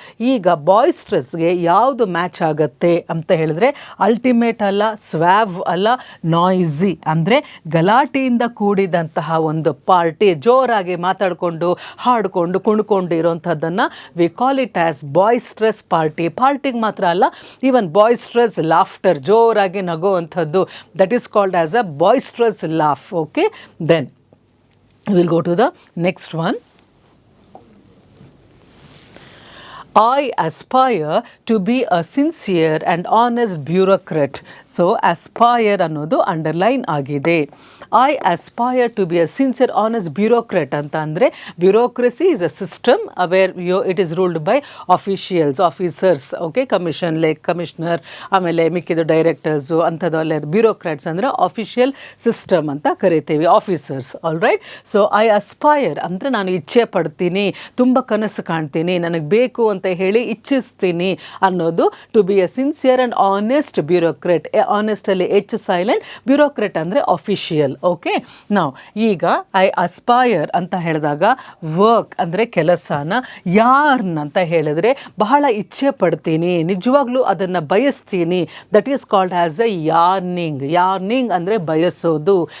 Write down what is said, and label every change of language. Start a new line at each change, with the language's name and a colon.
Kannada: ಈಗ ಬಾಯ್ಸ್ಟ್ರಸ್ಗೆ ಯಾವುದು ಮ್ಯಾಚ್ ಆಗುತ್ತೆ ಅಂತ ಹೇಳಿದ್ರೆ, ಅಲ್ಟಿಮೇಟ್ ಅಲ್ಲ, ಸ್ವ್ಯಾವ್ ಅಲ್ಲ, ನಾಯ್ಸಿ ಅಂದರೆ ಗಲಾಟೆಯಿಂದ ಕೂಡಿದಂತಹ ಒಂದು ಪಾರ್ಟಿ, ಜೋರಾಗಿ ಮಾತಾಡಿಕೊಂಡು ಹಾಡಿಕೊಂಡು ಕುಣ್ಕೊಂಡು ಇರೋಂಥದ್ದನ್ನು
English: we call it as
Kannada: ಬಾಯ್ಸ್ಟ್ರಸ್ party. ಪಾರ್ಟಿಗೆ ಮಾತ್ರ ಅಲ್ಲ, ಈವನ್ ಬಾಯ್ಸ್ಟ್ರಸ್ ಲಾಫ್ಟರ್, ಜೋರಾಗಿ ನಗೋವಂಥದ್ದು,
English: That is called as a boisterous laugh. Okay, then we'll go to the next one. I aspire to be a sincere and honest bureaucrat.
Kannada: So aspire ಅನ್ನೋದು underline ಆಗಿದೆ.
English: I aspire to be a sincere honest bureaucrat
Kannada: ಅಂತ ಅಂದರೆ,
English: bureaucracy is a system where it is ruled by officers, okay,
Kannada: commissioner, ಆಮೇಲೆ ಮಿಕ್ಕಿದ directors ಅಂಥದ್ದೆಲ್ಲ bureaucrats ಅಂದರೆ official system ಅಂತ ಕರಿತೀವಿ,
English: Officers. All right.
Kannada: So I aspire ಅಂದರೆ ನಾನು ಇಚ್ಛೆ ಪಡ್ತೀನಿ, ತುಂಬ ಕನಸು ಕಾಣ್ತೀನಿ, ನನಗೆ ಬೇಕು ಅಂತ ಹೇಳಿ ಇಚ್ಛಿಸ್ತೀನಿ ಅನ್ನೋದು
English: To be a sincere and honest bureaucrat.
Kannada: ಆನೆಸ್ಟಲ್ಲಿ H silent, ಬ್ಯೂರೋಕ್ರೆಟ್ ಅಂದರೆ ಆಫಿಷಿಯಲ್. ಓಕೆ, ನಾವು ಈಗ ಐ ಅಸ್ಪೈರ್ ಅಂತ ಹೇಳಿದಾಗ ವರ್ಕ್ ಅಂದರೆ ಕೆಲಸನ, ಯಾರ್ನ್ ಅಂತ ಹೇಳಿದ್ರೆ ಬಹಳ ಇಚ್ಛೆ ಪಡ್ತೀನಿ, ನಿಜವಾಗ್ಲೂ ಅದನ್ನು ಬಯಸ್ತೀನಿ,
English: that is called as a yearning
Kannada: ಅಂದರೆ ಬಯಸೋದು.